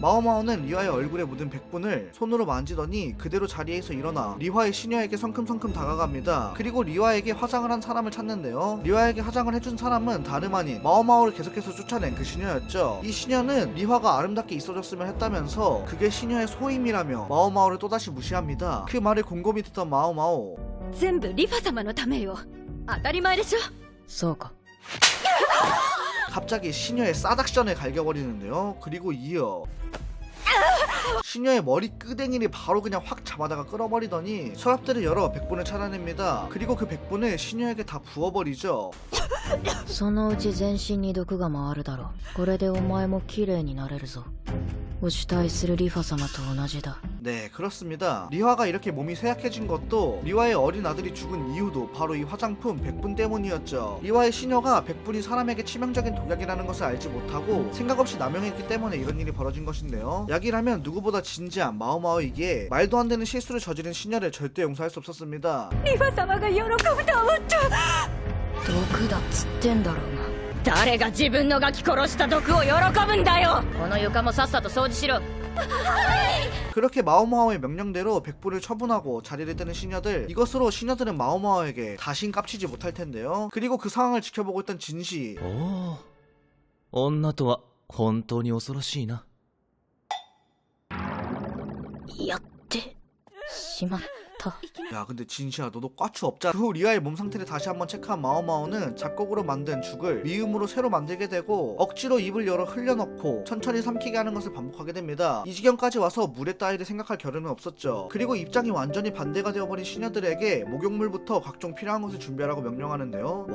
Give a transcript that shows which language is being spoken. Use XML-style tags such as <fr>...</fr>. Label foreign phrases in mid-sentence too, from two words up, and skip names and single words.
<ko>마오마오는 리화의 얼굴에 묻은 백분을 손으로 만지더니 그대로 자리에서 일어나 리화의 시녀에게 성큼성큼 다가갑니다. 그리고 리화에게 화장을 한 사람을 찾는데요. 리화에게 화장을 해준 사람은 다름 아닌 마오마오를 계속해서 쫓아낸 그 시녀였죠. 이 시녀는 리화가 아름답게 있어줬으면 했다면서 그게 시녀의 소임이라며 마오마오를 또다시 무시합니다. 그 말을 곰곰이 듣던 마오마오.</ko> <ja>全部リファ様のためよ。当たり前でしょ。そうか。</ja> <ko>갑자기 시녀의 싸닥션을 갈겨버리는데요. 그리고 이어 시녀의 머리 끄댕이를 바로 그냥 확 잡아다가 끌어버리더니 서랍들을 열어 백분을 찾아냅니다. 그리고 그 백분을 시녀에게 다 부어버리죠.</ko> <ja>そのうち全身に毒が回るだろう。これでお前も綺麗になれるぞ。お主対するリファ様と同じだ。</ja> <ko>네, 그렇습니다. 리화가 이렇게 몸이 쇠약해진 것도 리화의 어린 아들이 죽은 이유도 바로 이 화장품 백분 때문이었죠. 리화의 시녀가 백분이 사람에게 치명적인 독약이라는 것을 알지 못하고 생각 없이 남용했기 때문에 이런 일이 벌어진 것인데요. 약이라면 누구보다 진지한 마오마오이기에 말도 안 되는 실수를 저지른 시녀를 절대 용서할 수 없었습니다.</ko> <ja>リファ様が喜ぶと思った。毒だっつってんだろうが。誰が自分のガキ殺した毒を喜ぶんだよ。この床もさっさと掃除しろ。</ja> <ko>그렇게 마오마오의 명령대로 백불을 처분하고 자리를 뜨는 시녀들. 이것으로 시녀들은 마오마오에게 다신 깝치지 못할 텐데요. 그리고 그 상황을 지켜보고 있던 진시.</ko> <ja>おお、女とは本当に恐ろしいな。やってしまった。</ja> <ko>야 근데 진시야 너도 꽈추 없잖아. 그 후 리아의 몸 상태를 다시 한번 체크한 마오마오는 잡곡으로 만든 죽을 미음으로 새로 만들게 되고 억지로 입을 열어 흘려넣고 천천히 삼키게 하는 것을 반복하게 됩니다. 이 지경까지 와서 물의 따위를 생각할 겨를은 없었죠. 그리고 입장이 완전히 반대가 되어버린 시녀들에게 목욕물부터 각종 필요한 것을 준비하라고 명령하는데요.</ko>